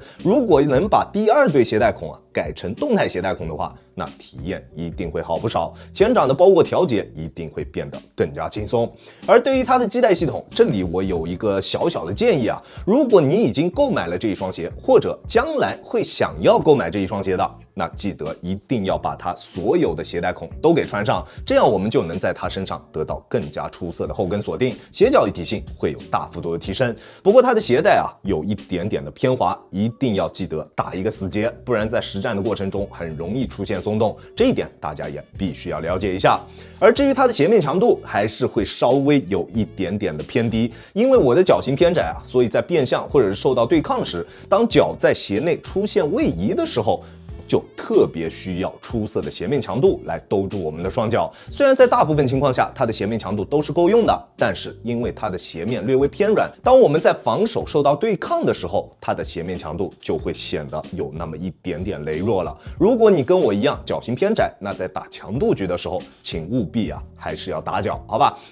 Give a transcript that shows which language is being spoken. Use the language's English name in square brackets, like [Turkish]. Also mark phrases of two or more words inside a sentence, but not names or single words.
[Chinese] 如果能把第二對鞋帶孔改成動態鞋帶孔的話，那體驗一定會好不少，前掌的包裹調節一定會變得更加輕鬆。而對於它的繫帶系統，這裡我有一個小小的建議啊，如果你已經購買了這一雙鞋，或者將來會想要購買這一雙鞋的，那記得一定要把它所有的鞋带孔都給穿上，這樣我們就能在它身上得到更加出色的后跟锁定，鞋腳一体性会有大幅度的提升。不過它的鞋带啊有一点点的偏滑，一定要记得打一個死結，不然在實戰的過程中很容易出現鬆動，這一點大家也必須要了解一下。而至於它的鞋面強度，還是會稍微有一點點的偏低，因為我的腳型偏窄啊，所以在变向或者是受到對抗時，當腳在鞋內出現位移的時候，就特別需要出色的鞋面強度來兜住我們的雙腳。雖然在大部分情況下它的鞋面強度都是夠用的，但是因為它的鞋面略微偏軟，當我們在防守受到對抗的時候，它的鞋面強度就會顯得有那麼一點點羸弱了。如果你跟我一樣腳型偏窄，那在打強度局的时候，請務必還是要打腳，好吧？